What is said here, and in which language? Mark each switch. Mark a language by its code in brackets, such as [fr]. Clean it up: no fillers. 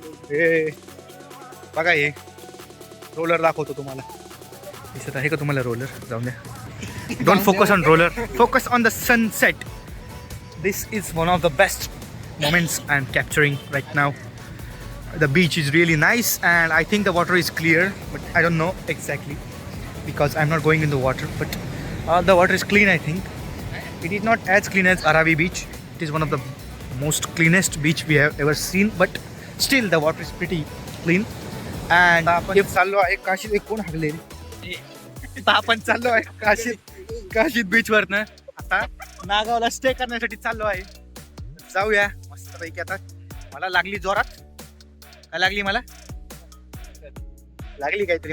[mr] हे बघा, हे रोलर दाखवतो तुम्हाला. दिसत आहे का तुम्हाला रोलर? जाऊन द्या, [en] Don't focus on roller, focus on the sunset. This is one of the best moments I'm capturing right now. The beach is really nice and I think the water is clear, but I don't know exactly because I'm not going in the water, but the water is clean, I think. It is not as clean as Aravi beach. It is one of the most cleanest beach we have ever seen, but still the water is pretty clean. And [mr] आपण चाललो आहे काशीद. एक कोण हागले रे? आपण चाललो आहे Kashid beach वर ना. आता नागावला स्टे करण्यासाठी चाललो आहे. जाऊया मस्त पैकी. आता मला लागली जोरात. काय लागली? मला लागली काहीतरी.